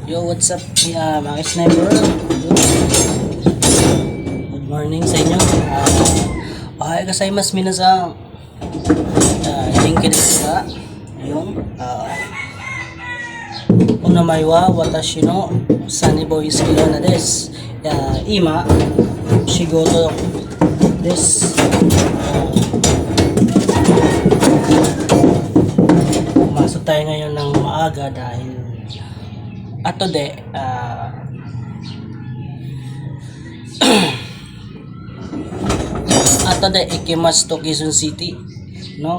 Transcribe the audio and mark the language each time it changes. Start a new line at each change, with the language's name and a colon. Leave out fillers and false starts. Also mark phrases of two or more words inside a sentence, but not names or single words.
English: what's up
Filipino: mga sniper?
English: Good morning
Filipino: sa inyo.
Japanese: おはようございます皆さん. 元気ですか? Ayun. Onamai wa watashi no Sunny Boy Skilona desu. 今仕事です.
Filipino: Pumasok tayo ngayon ng maaga dahil
Japanese: 後で行きます
Filipino: to Quezon City, no?